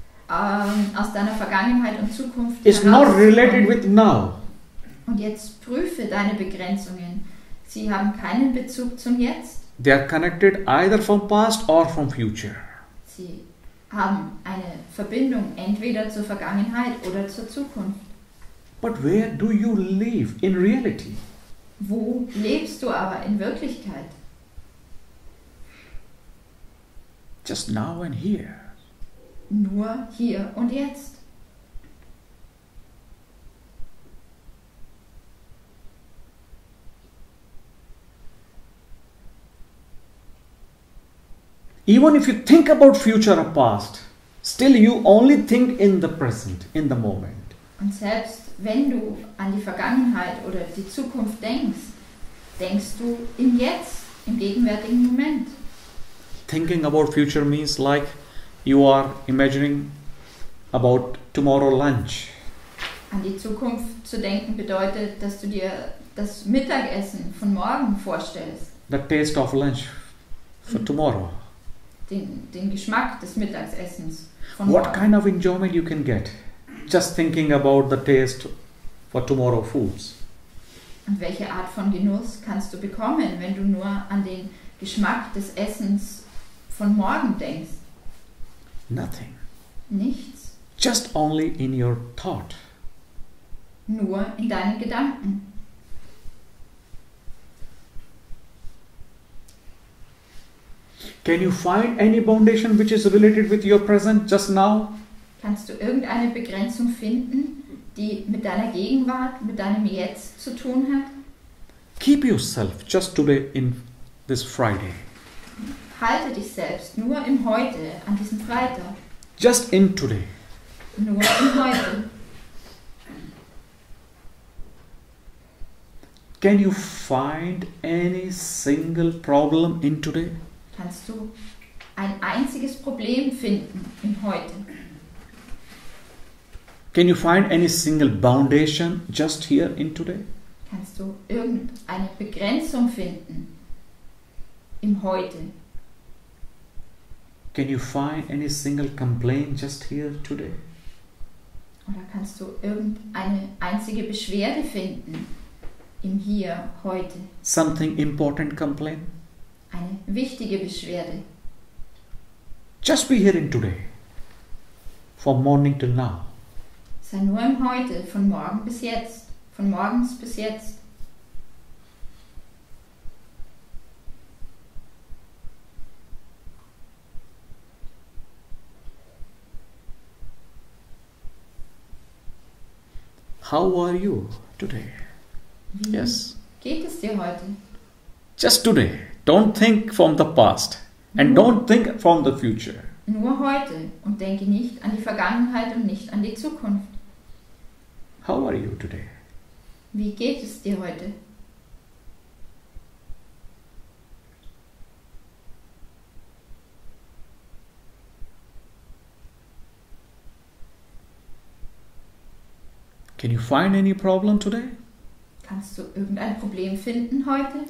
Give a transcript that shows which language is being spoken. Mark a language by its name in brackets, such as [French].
[German] Aus deiner Vergangenheit und Zukunft [English] It's not [German] herauszukommen. [English] related with now. [German] Und jetzt prüfe deine Begrenzungen. Sie haben keinen Bezug zum Jetzt. [English] They are connected either from past or from future. [German] Sie haben eine Verbindung entweder zur Vergangenheit oder zur Zukunft. [English] But where do you live in reality? [German] Wo lebst du aber in Wirklichkeit? [English] Just now and here. [German] Nur hier und jetzt. [English] Even if you think about future or past, still you only think in the present, in the moment. [German] Und selbst wenn du an die Vergangenheit oder die Zukunft denkst, denkst du im Jetzt, im gegenwärtigen Moment. [English] Thinking about future means like you are imagining about tomorrow lunch. [German] An die Zukunft zu denken bedeutet, dass du dir das Mittagessen von morgen vorstellst. [English] The taste of lunch for tomorrow. [German] Den Geschmack des Mittagessens von [English] What [German] morgen. [English] kind of enjoyment you can get just thinking about the taste for tomorrow foods. [German] Und welche Art von Genuss kannst du bekommen, wenn du nur an den Geschmack des Essens von morgen denkst? [English] Nothing. [German] Nichts. [English] Just only in your thought. [German] Nur in deinen Gedanken. [English] Can you find any foundation which is related with your present just now? [German] Kannst du irgendeine Begrenzung finden, die mit deiner Gegenwart, mit deinem Jetzt zu tun hat? [English] Keep yourself just today in this Friday. [German] Halte dich selbst nur im Heute, an diesem Freitag. [English] Just in today. [German] Nur im Heute. [English] Can you find any single problem in today? [German] Kannst du ein einziges Problem finden im Heute? [English] Can you find any single foundation just here in today? [German] Kannst du irgendeine Begrenzung finden im Heute? [English] Can you find any single complaint just here today? [German] Oder kannst du irgendeine einzige Beschwerde finden im Hier, heute? [English] Something important complaint? [German] Eine wichtige Beschwerde. [English] Just be here in today. From morning till now. [German] Sei nur im Heute, von morgen bis jetzt. Von morgens bis jetzt. [English] How are you today? [German] Wie [English] Yes. [German] geht es dir heute? [English] Just today. Don't think from the past. And don't think from the future. [German] Nur heute und denke nicht an die Vergangenheit und nicht an die Zukunft. [English] How are you today? [German] Wie geht es dir heute? [English] Can you find any problem today? [German] Kannst du irgendein Problem finden heute?